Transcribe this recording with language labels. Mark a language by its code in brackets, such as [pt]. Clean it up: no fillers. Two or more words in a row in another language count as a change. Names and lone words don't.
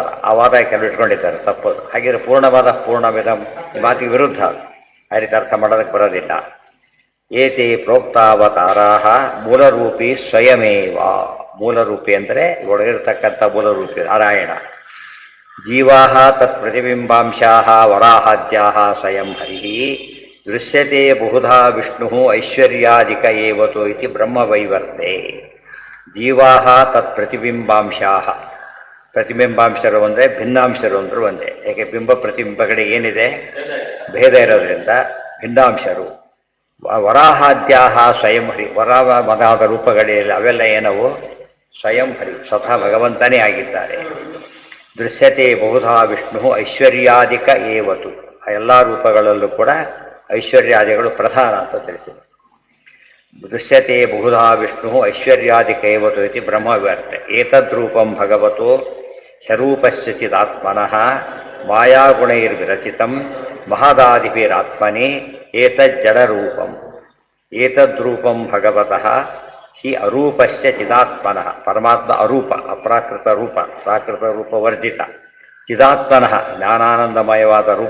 [kn] ಆ ವಾದ ಕೆಲವು ಇಟ್ಕೊಂಡಿದ್ದಾರೆ, ತಪ್ಪದು. ಹಾಗಿದ್ರೆ ಪೂರ್ಣವಾದ ಪೂರ್ಣವಿದ ಈ ಮಾತಿಗೆ ವಿರುದ್ಧ, ಆ ರೀತಿ ಅರ್ಥ ಮಾಡೋದಕ್ಕೆ ಬರೋದಿಲ್ಲ. [sa] ಏತೆ ಪ್ರೋಕ್ತಾವತಾರಾಹ ಮೂಲರೂಪಿ ಸ್ವಯಮೇವ. [kn] ಮೂಲರೂಪಿ ಅಂದರೆ ಒಳಗಿರ್ತಕ್ಕಂಥ ಮೂಲರೂಪಿ ನಾರಾಯಣ. [sa] ಜೀವಾಹ ತತ್ ಪ್ರತಿಬಿಂಬಾಂಶಾಹ ವರಾಹಾದ್ಯಾಹ ಸ್ವಯಂ ಹರಿಃ ದೃಶ್ಯತೆ ಬಹುಧಾ ವಿಷ್ಣು ಐಶ್ವರ್ಯಾಧಿಕ ಏವತೋ ಇತಿ ಬ್ರಹ್ಮವೈವರ್ತೆ. ಜೀವಾಹ ತತ್ ಪ್ರತಿಬಿಂಬಾಂಶಾಹ, [kn] ಪ್ರತಿಬಿಂಬಾಂಶರು ಒಂದೇ, ಭಿನ್ನಾಂಶರು ಅಂದರು ಒಂದೇ. ಯಾಕೆ? ಬಿಂಬ ಪ್ರತಿಬಿಂಬಗಳಿಗೆ ಏನಿದೆ? ಭೇದ ಇರೋದ್ರಿಂದ ಭಿನ್ನಾಂಶರು. [sa] ವರಾಹಾದ್ಯಾಹ ಸ್ವಯಂ ಹರಿ, [kn] ವರಾಹ ಮದಾದ ರೂಪಗಳಿಲ್ಲ, ಅವೆಲ್ಲ ಏನವು? [sa] ಸ್ವಯಂ ಹರಿ [kn] ಸ್ವತಃ ಭಗವಂತನೇ ಆಗಿದ್ದಾರೆ. [sa] ದೃಶ್ಯತೆ ಬಹುಧಾ ವಿಷ್ಣು ಐಶ್ವರ್ಯಾದಿಕ ಏವತು, [kn] ಆ ಎಲ್ಲ ರೂಪಗಳಲ್ಲೂ ಕೂಡ ಐಶ್ವರ್ಯಾದಿಗಳು ಪ್ರಧಾನ ಅಂತ ತಿಳಿಸಿದೆ. [sa] ದೃಶ್ಯತೆ ಬಹುಧಾ ವಿಷ್ಣು ಐಶ್ವರ್ಯಾದಿಕ ಏವತು ಇತಿ ಬ್ರಹ್ಮವ್ಯರ್ಥ. ಏತದ್ರೂಪಂ ಭಗವತೋ ಹ್ಯರೂಪಸ್ಯ ಚಿದಾತ್ಮನಃ ಮಾಯಾಗುಣೈರ್ವಿರಚಿತಂ ಮಹದಾದಿಭಿರಾತ್ಮನೇ ಏತಜ್ಜಡರೂಪಂ. ಏತದ್ರೂಪಂ ಭಗವತಃ ಹಿ ಅರೂಪಸ್ಯ ಚಿದಾತ್ಮನಃ, [kn] ಪರಮಾತ್ಮ ಅರೂಪ, ಅಪ್ರಾಕೃತ ರೂಪ, ಪ್ರಾಕೃತ ರೂಪ ವರ್ಜಿತ, ಚಿದಾತ್ಮನಃ ಜ್ಞಾನಾನಂದಮಯವಾದ ರೂಪ.